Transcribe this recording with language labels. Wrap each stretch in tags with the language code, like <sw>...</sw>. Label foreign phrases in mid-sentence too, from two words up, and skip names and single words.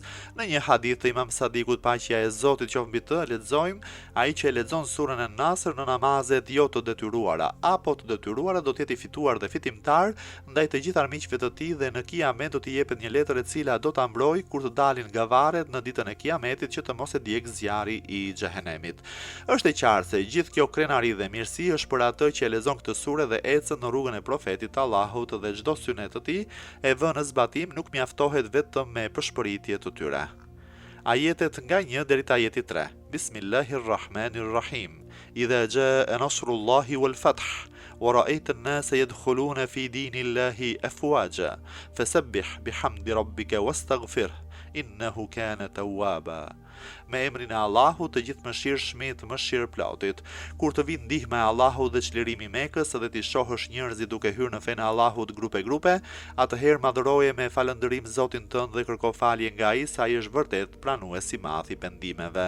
<sq>Në një hadith të Imam Sadikut, paqja e Zotit qoftë mbi të, lexojmë: ai që lexon surën Nasr në namazet jo të detyruara apo të detyruara do të jetë i fituar dhe fitimtar ndaj të gjithë armiqve të tij, dhe në Kiamet do t'i jepet një letër e cila do ta mbrojë kur të dalin nga varet në ditën e Kiametit, që të mos e djeg zjarri i xhehenemit. Është e qartë se gjithë kjo krenari dhe mirësi është për atë që e lexon këtë sure dhe ecën në rrugën e profetit të Allahut, dhe çdo synet të tij e vën në zbatim, nuk mjaftohet vetëm me përshpëritje të tyre. Ajetet nga 1 deri te ajeti 3.</sq> <ar>بسم الله الرحمن الرحيم. إذا جاء نصر الله والفتح ورأيت الناس يدخلون في دين الله أفواجا فسبح بحمد ربك واستغفره إنه كان توابا.</ar> <sq>Me emrin e Allahut, të gjithë mëshirshmit, mëshirëplotit. Kur të vinë ndihma e Allahut dhe çlirimi i Mekës dhe ti shohësh njerëzit duke hyrë në fenë e Allahut grupe, atëherë madhëroje me falënderim Zotin tënd dhe kërko falje nga ai, sa ai është vërtet pranues i madh i pendimeve.</sq>